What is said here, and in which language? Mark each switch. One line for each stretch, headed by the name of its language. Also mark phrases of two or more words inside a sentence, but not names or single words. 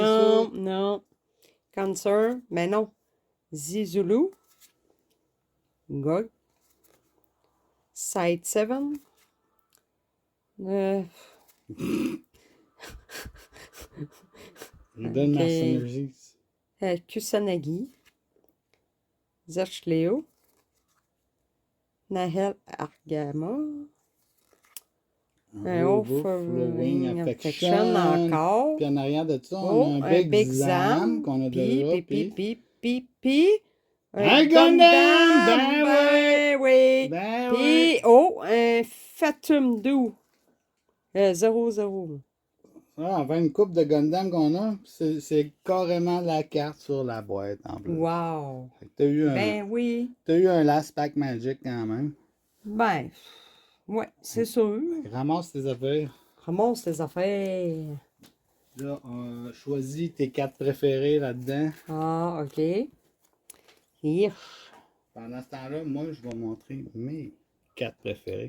French: Non, sûr. non. Cancer, mais non. Zizulu. Gog. Side 7. Donne Ok. Mercenaries. Kusanagi. Zerchleo. Nahel Argama. Un Overflowing Affection. encore. Puis en arrière de ça, Oh, on a un Big Zam qu'on a déjà. Puis, Un Gundam! Ben oui! Ben Puis, ouais. oh, un Fatum Doux. 0-0. Ah, enfin, une coupe de Gundam qu'on a, c'est carrément la carte sur la boîte en plus. Wow! Fait que t'as eu Ben oui. t'as eu un
English: last pack magic
French: quand même. Ben, ouais, c'est sûr. Ramasse tes affaires. Ramasse tes affaires. Là, choisis tes 4 préférés là-dedans. Ah, OK. Hier. Pendant ce temps-là, moi, je vais montrer mes 4 préférés.